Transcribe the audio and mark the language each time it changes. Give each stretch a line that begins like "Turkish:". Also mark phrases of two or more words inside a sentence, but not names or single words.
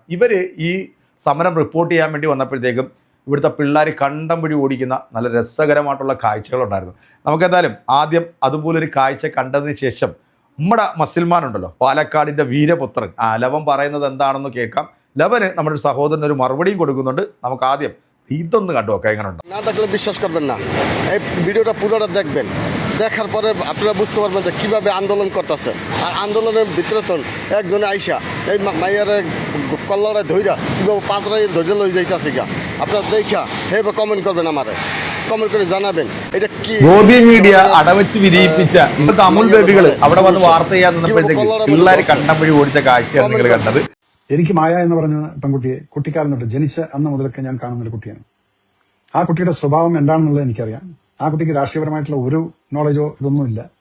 Malayalam: ഇവർ ഈ സമരം റിപ്പോർട്ട് ചെയ്യാൻ വേണ്ടി വന്നപ്പോഴത്തേക്കും ഇവിടുത്തെ പിള്ളേർ കണ്ടം പിടി ഓടിക്കുന്ന നല്ല രസകരമായിട്ടുള്ള കാഴ്ചകളുണ്ടായിരുന്നു. നമുക്കെന്തായാലും ആദ്യം അതുപോലൊരു കാഴ്ച കണ്ടതിന് ശേഷം നമ്മുടെ മസിൽമാനുണ്ടല്ലോ, പാലക്കാടിൻ്റെ വീരപുത്രൻ, ലവൻ പറയുന്നത് എന്താണെന്ന് കേൾക്കാം. ലവന് നമ്മുടെ സഹോദരൻ ഒരു മറുപടിയും കൊടുക്കുന്നുണ്ട്. നമുക്ക് ആദ്യം ഇതൊന്ന് കണ്ടു നോക്കാം എങ്ങനെയുണ്ട്.
Bangla: না দেখলে বিশ্বাস করবেন না, এই ভিডিওটা পুরোটা দেখবেন। দেখার পরে আপনারা বুঝতে পারবেন যে কীভাবে আন্দোলন করতেছে। আর আন্দোলনের ভিতরে তো একজনে আইসা এই মাইয়ারে কল্লারে ধইরা কীভাবে পাতরাই ধরে লই যাইতেছে গা। আপনারা দেখা এইভাবে কমেন্ট করবেন, আমারে কমেন্ট করে জানাবেন এটা কি।
Malayalam: ഗോദി മീഡിയ അടവച്ച് വിരിയിപ്പിച്ച ഇന്നത്തെ അമുൽ ബേബികൾ അവിടെ വന്ന് വാർത്ത ചെയ്യാൻ നിന്നപ്പോഴത്തേക്ക് പിള്ളേർ കണ്ടം വഴി ഓടിച്ച കാഴ്ചയാണ് നിങ്ങൾ കണ്ടത്. എനിക്ക് മായ എന്ന് പറഞ്ഞ പെൺകുട്ടിയെ കുട്ടിക്കാലം തൊട്ട് ജനിച്ച അന്ന് മുതലൊക്കെ ഞാൻ കാണുന്ന ഒരു കുട്ടിയാണ്. ആ കുട്ടിയുടെ സ്വഭാവം എന്താണെന്നുള്ളത് എനിക്കറിയാം. ആ കുട്ടിക്ക് രാഷ്ട്രീയപരമായിട്ടുള്ള ഒരു നോളജോ ഇതൊന്നുമില്ല.